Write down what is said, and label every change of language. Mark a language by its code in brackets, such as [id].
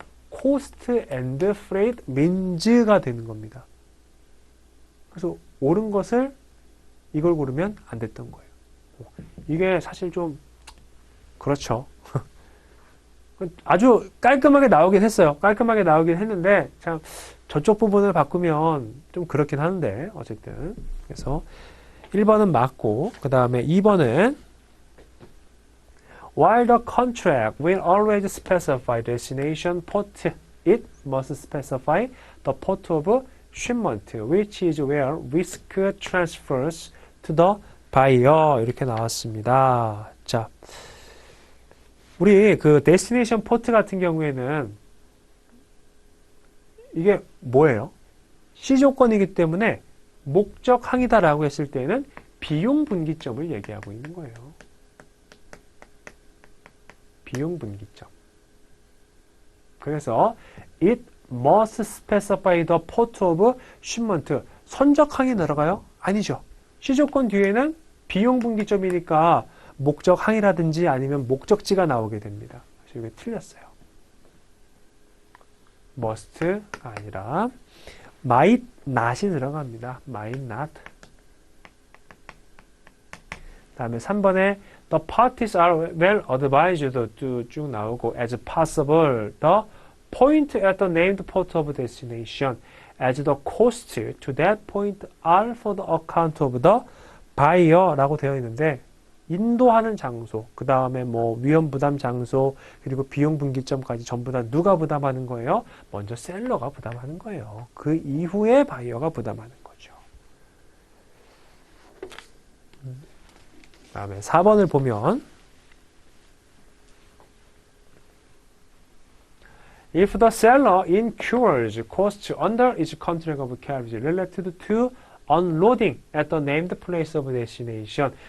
[ko] 코스트 앤드 프레이트 민즈가 되는 겁니다. 그래서 옳은 것을 이걸 고르면 안 됐던 거예요. 이게 사실 좀 그렇죠. 아주 깔끔하게 나오긴 했어요. 깔끔하게 나오긴 했는데 참 저쪽 부분을 바꾸면 좀 그렇긴 한데 어쨌든 그래서 1번은 맞고 그 다음에 2번은 [en] While the contract will always specify destination port, it must specify the port of shipment, which is where risk transfers to the buyer. [ko] 이렇게 나왔습니다. 자, 우리 그 destination port 같은 경우에는 이게 뭐예요? C 조건이기 때문에 목적 항이다라고 했을 때는 비용 분기점을 얘기하고 있는 거예요. 비용 분기점. 그래서 [en] it must specify the port of shipment. [ko] 선적 항이 들어가요? 아니죠. C 조건 뒤에는 비용 분기점이니까 목적 항이라든지 아니면 목적지가 나오게 됩니다. 그래서 이게 틀렸어요. must가 아니라 might not이 들어갑니다. [en] might not. 다음에 3번에 the parties are well advised to [ko] 쭉 나오고 [en] as possible the point at the named port of destination as the cost to that point are for the account of the buyer [ko] 라고 되어 있는데 인도하는 장소, 그 다음에 뭐 위험 부담 장소, 그리고 비용 분기점까지 전부 다 누가 부담하는 거예요? 먼저 셀러가 부담하는 거예요. 그 이후에 바이어가 부담하는 거죠. [en] 그 다음에 4번을 보면 If the seller incurs costs under its contract of carriage related to unloading at the named place of destination.